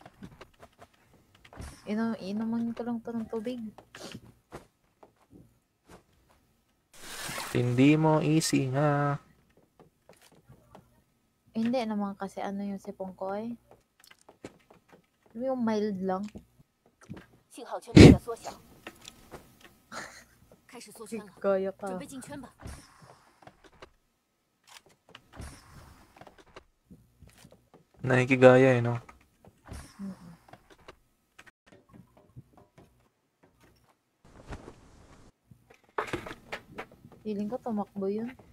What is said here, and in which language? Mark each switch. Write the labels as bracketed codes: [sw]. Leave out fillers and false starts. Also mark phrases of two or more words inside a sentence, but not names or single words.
[tl] Inuman ko lang to ng tubig. Hindi mo easy nga. Hindi naman kasi ano yung sipong ko eh. Yung mild lang. [zh] 信号圈正在缩小，开始缩圈了， [tl] Kaya [zh] 准 [tl] ka. [zh] 备进圈吧。 [tl] Nakikigaya eh, no? Mm-mm. Feeling ko tumakbo yun.